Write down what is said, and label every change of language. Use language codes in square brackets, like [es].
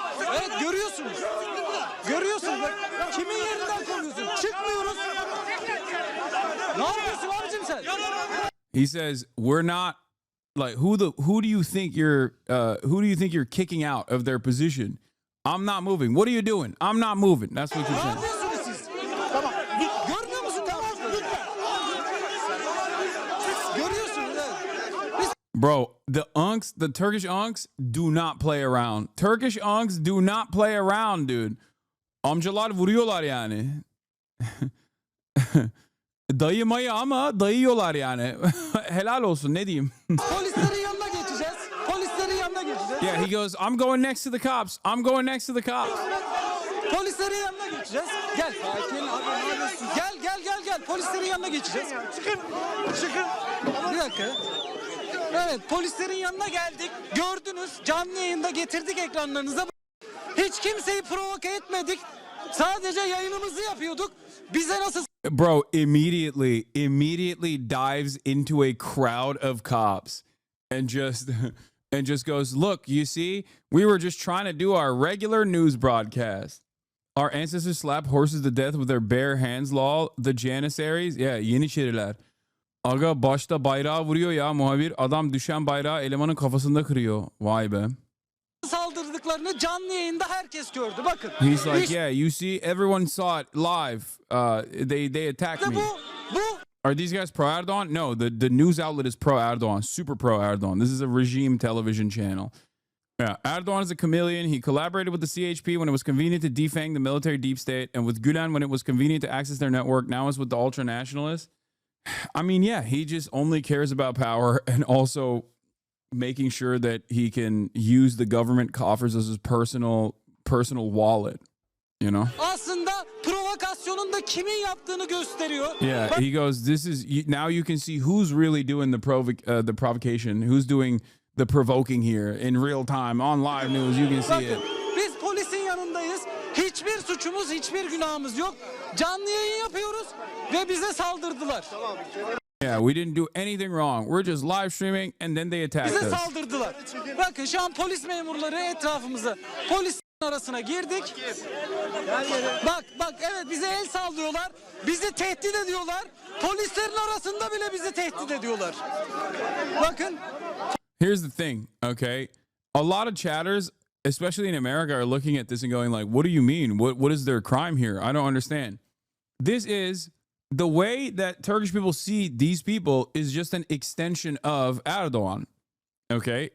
[tr] Evet, görüyorsunuz. Görüyorsunuz. Bak, kimin yerinden kovuyorsun? Çıkmıyoruz. Ne yapıyorsun abicim sen? [en] He says we're not like who do you think you're kicking out of their position? I'm not moving. What are you doing? I'm not moving. That's what you're [tr] Ne [en] saying. [tr] yapıyorsunuz siz? Tamam. Görmüyor musun ne yapıyorsunuz? Görüyorsunuz evet. [en] Bro, the Turkish unks do not play around. Turkish unks do not play around, dude. [tr] Amcalar vuruyorlar yani. Dayı mayı ama dayıyorlar yani. Helal olsun, ne diyeyim. Polislerin yanına geçeceğiz. Polislerin yanına geçeceğiz. Yeah, he goes, I'm going next to the cops. I'm going next to the cops. Polislerin yanına geçeceğiz. Gel. Sakin abi. Gel. Polislerin yanına geçeceğiz. Çıkın. Bir dakika. Evet, polislerin yanına geldik. Gördünüz. Canlı yayında getirdik ekranlarınıza. Hiç kimseyi provoke etmedik. Sadece yayınımızı yapıyorduk. Bize nasıl [en] Bro, immediately dives into a crowd of cops and just goes, look, you see, we were just trying to do our regular news broadcast. Our ancestors slapped horses to death with their bare hands, lol. The Janissaries, yeah, Yeniçeriler. [tr] Aga başta bayrağı vuruyor ya muhabir. Adam düşen bayrağı elemanın kafasında kırıyor. Vay be. saldırdıklarını canlı yayında herkes gördü. Bakın. [en] He's like, yeah, you see, everyone saw it live. They attacked me. Bu Are these guys pro Erdogan? No, the news outlet is pro Erdogan, super pro Erdogan. This is a regime television channel. Yeah, Erdogan is a chameleon. He collaborated with the CHP when it was convenient to defang the military deep state, and with Gulen when it was convenient to access their network. Now it's with the ultra nationalists. I mean, yeah, he just only cares about power and also making sure that he can use the government coffers as his personal wallet. You know? [tr] aslında provokasyonun da kimin yaptığını gösteriyor. [en] Yeah, he goes, this is now you can see who's really doing the provocation, who's doing the provoking here in real time on live news. You can see it. [tr] Bakın, biz polisin yanındayız. Hiçbir suçumuz, hiçbir günahımız yok. Canlı yayın yapıyoruz ve bize saldırdılar. [en] Yeah, we didn't do anything wrong. We're just live streaming and then they attacked [tr] Bize [en] us. [tr] saldırdılar. Bakın şu an polis memurları etrafımıza, polis arasına girdik. Bak evet bize el sallıyorlar. Bizi tehdit ediyorlar. Polislerin arasında bile bizi tehdit ediyorlar. Bakın. [en] Here's the thing, okay? A lot of chatters, especially in America, are looking at this and going like, what do you mean? What is their crime here? I don't understand. This is the way that Turkish people see these people is just an extension of Erdogan. Okay?